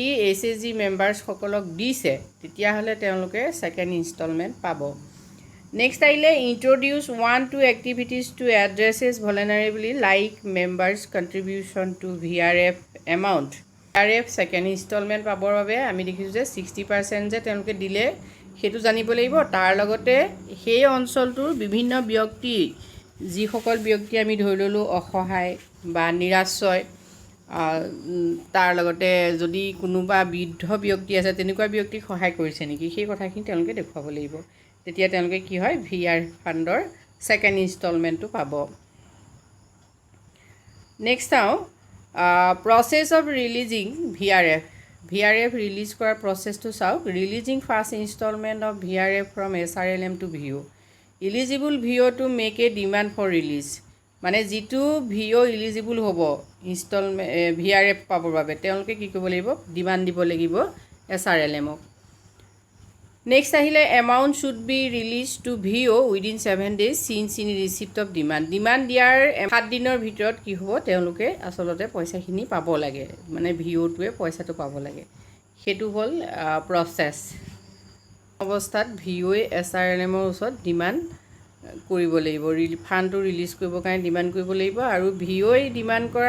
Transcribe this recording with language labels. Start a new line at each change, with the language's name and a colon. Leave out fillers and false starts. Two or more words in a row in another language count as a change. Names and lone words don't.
Assamese: SHG মেম্বাৰ্ছসকলক দিছে তেতিয়াহ'লে তেওঁলোকে
English: second installment
Assamese: পাব নেক্সট আহিলে
English: introduce 1-2 activities to addresses vulnerability like members contribution to VRF amount
Assamese: VRF
English: second installment
Assamese: পাবৰ বাবে আমি দেখিছোঁ যে 60% যে তেওঁলোকে দিলে সেইটো জানিব লাগিব তাৰ লগতে সেই অঞ্চলটোৰ বিভিন্ন ব্যক্তি যিসকল ব্যক্তি আমি ধৰি ল'লোঁ অসহায় বা নিৰাশ্ৰয় তাৰ লগতে যদি কোনোবা বৃদ্ধ ব্যক্তি আছে তেনেকুৱা ব্যক্তিক সহায় কৰিছে নেকি সেই কথাখিনি তেওঁলোকে দেখুৱাব লাগিব তেতিয়া তেওঁলোকে কি হয় VRF ফাণ্ডৰ
English: second installment
Assamese: পাব নেক্সট চাওঁ
English: process of releasing VRF release
Assamese: কৰাৰ প্ৰচেছটো চাওক
English: releasing first installment of VRF from SRLM to VO eligible VO to make a demand for release
Assamese: মানে যিটো VO eligible হ'ব ইনষ্টলমেণ্ট VRF পাবৰ বাবে তেওঁলোকে কি কৰিব লাগিব ডিমাণ্ড দিব লাগিব SRLMক নেক্সট আহিলে
English: amount should be release to VO within 7 days since in receipt of demand
Assamese: দিয়াৰ 7 দিনৰ ভিতৰত কি হ'ব তেওঁলোকে আচলতে পইচাখিনি পাব লাগে মানে VOটোৱে পইচাটো পাব লাগে সেইটো হ'ল প্ৰচেছ অৱস্থাত VOয়ে SRLMৰ ওচৰত ডিমাণ্ড কৰিব লাগিব ফাণ্ডটো ৰিলিজ কৰিবৰ কাৰণে ডিমাণ্ড কৰিব লাগিব আৰু VOয়ে ডিমাণ্ড কৰা